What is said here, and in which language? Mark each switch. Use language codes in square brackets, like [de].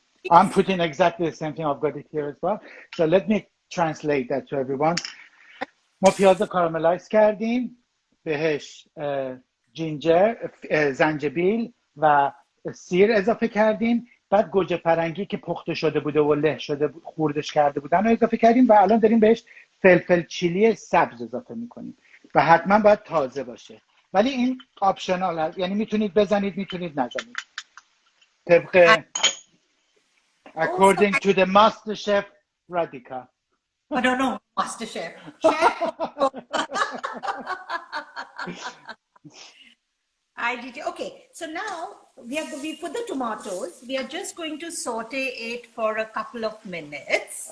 [en] I'm putting exactly the same thing. I've got it here as well. So let me translate that to everyone. [fa] ما پیاز کاراملایز کردیم، بهش جینجر، زنجبیل و سیر اضافه کردیم. بعد گوجه فرنگی که پخته شده بوده و له شده بود خوردش کرده بودن رو اضافه کردیم و الان داریم بهش فلفل چیلی سبز اضافه میکنیم و حتما باید تازه باشه. ولی این آپشنال هست، یعنی میتونید بزنید میتونید نزنید طبق [en] Also, according to the master chef Radhika. I don't know, Master Chef. Chef. I did. Okay, so now we put the tomatoes. We are just going to saute it for a couple of minutes.